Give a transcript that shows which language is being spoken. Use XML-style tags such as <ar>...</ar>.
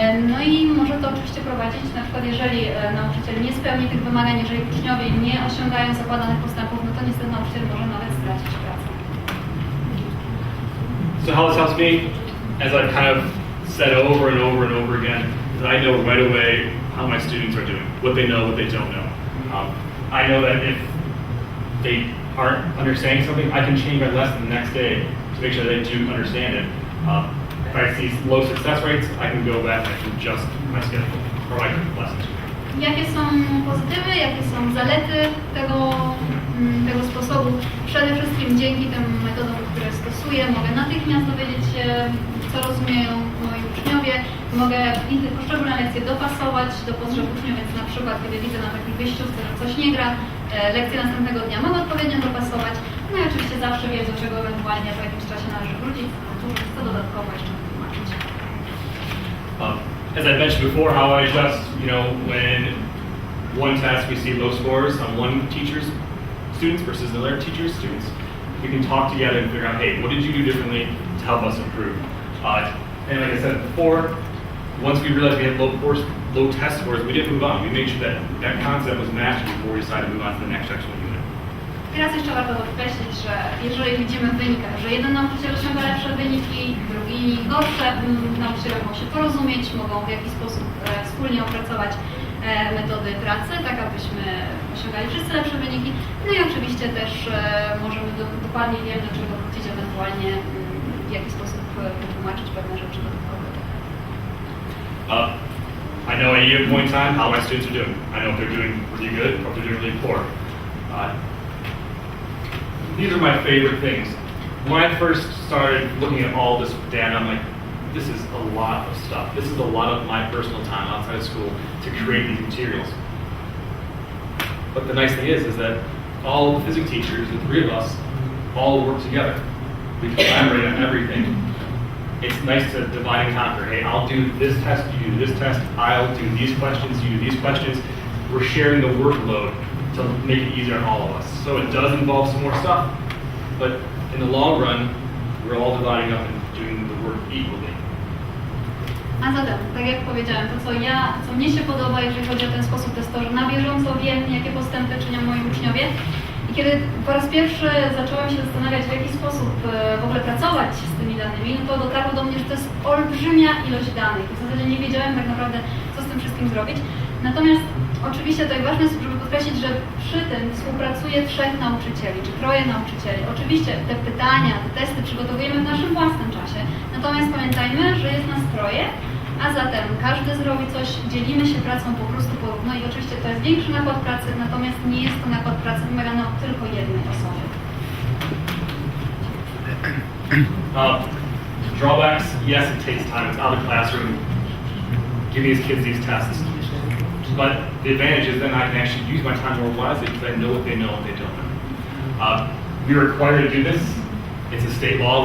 <pl>No i może to oczywiście prowadzić, na przykład jeżeli nauczyciel nie spełni tych wymagań, jeżeli uczniowie nie osiągają zakładanych postępów, no to niestety nauczyciel może nawet stracić pracę.</pl> <en>So how this helps me, as I've kind of said over and over and over again, is I know right away how my students are doing, what they know, what they don't know. I know that if they aren't understanding something, I can change my lesson the next day to make sure they do understand it. If I see low success rates, I can go back and adjust my schedule or my lessons.</en> <pl>Jakie są pozytywy, jakie są zalety tego sposobu? Przede wszystkim dzięki tym metodom, które stosuję, mogę natychmiast dowiedzieć się, co rozumieją moi uczniowie. Mogę poszczególne lekcje dopasować do potrzeb uczniów, więc na przykład kiedy widzę na takiej wyjściówce, że coś nie gra, lekcje następnego dnia mogę odpowiednio dopasować. No i oczywiście zawsze wiedzą, do czego ewentualnie po jakimś czasie należy wrócić, co dodatkowo jeszcze wytłumaczyć.</pl> <en>As I mentioned before, how I adjust, when one test we see low scores on one teacher's students versus another teacher's students, we can talk together and figure out, hey, what did you do differently to help us improve? And like I said before, once we realized we had low test scores, we didn't move on. We made sure that concept was mastered before we decided to move on to the next actual unit.</en> <pl>Teraz jeszcze warto podkreślić, że jeżeli widzimy w wynikach, że jeden nauczyciel osiąga lepsze wyniki, drugi gorsze, nauczyciele mogą się porozumieć, mogą w jakiś sposób wspólnie opracować metody pracy, tak abyśmy osiągali wszyscy lepsze wyniki. No i oczywiście też możemy dokładnie wiem, do czego wrócić, ewentualnie w jaki sposób wytłumaczyć pewne rzeczy dodatkowe.</pl> <en>I know at any point in time how my students are doing. I know if they're doing really good or if they're doing really poor. these are my favorite things. When I first started looking at all this data, I'm like, this is a lot of stuff. This is a lot of my personal time outside of school to create these materials. But the nice thing is that all the physics teachers, the three of us, all work together. We collaborate on everything. It's nice to divide and conquer. Hey, I'll do this test, you do this test, I'll do these questions, you do these questions. We're sharing the workload to make it easier on all of us. So it does involve some more stuff, but in the long run, we're all dividing up and doing the work equally.</en> <pl>A zatem, tak jak powiedziałem, co mnie się podoba, jeżeli chodzi o ten sposób testowy, na bieżąco wiem, jakie postępy czynią moi uczniowie. I kiedy po raz pierwszy zaczęłam się zastanawiać, w jaki sposób w ogóle pracować z tymi danymi, no to dotarło do mnie, że to jest olbrzymia ilość danych. W zasadzie nie wiedziałem tak naprawdę, co z tym wszystkim zrobić. Natomiast oczywiście tutaj ważne jest, żeby podkreślić, że przy tym współpracuje 3 nauczycieli, czy 3 nauczycieli. Oczywiście te pytania, te testy przygotowujemy w naszym własnym czasie. Natomiast pamiętajmy, że jest nas 3, a zatem każdy zrobi coś, dzielimy się pracą po prostu porówno i oczywiście to jest większy nakład pracy, natomiast nie jest to nakład pracy wymagany od tylko jednej osoby.</pl> <en>Drawbacks, yes, it takes time. It's out of the classroom, giving these kids these tests. But the advantage is then I can actually use my time more wisely because I know what they know and what they don't know. We're required to do this. It's a state law.</en>